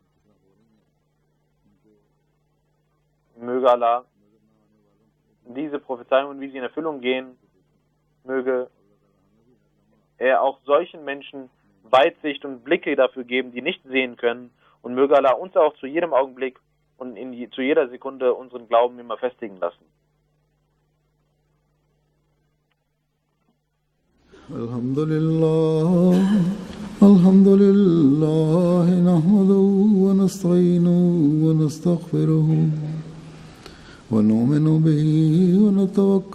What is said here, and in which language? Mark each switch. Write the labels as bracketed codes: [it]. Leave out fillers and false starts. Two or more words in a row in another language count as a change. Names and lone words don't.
[de] Möge Allah diese Prophezeiungen, wie sie in Erfüllung gehen, möge er auch solchen Menschen Weitsicht und Blicke dafür geben, die nicht sehen können, und möge Allah uns auch zu jedem Augenblick und zu jeder Sekunde unseren Glauben immer festigen lassen. [ar] الحمد لله، نحمده و نستعينه و نستغفره و نؤمن به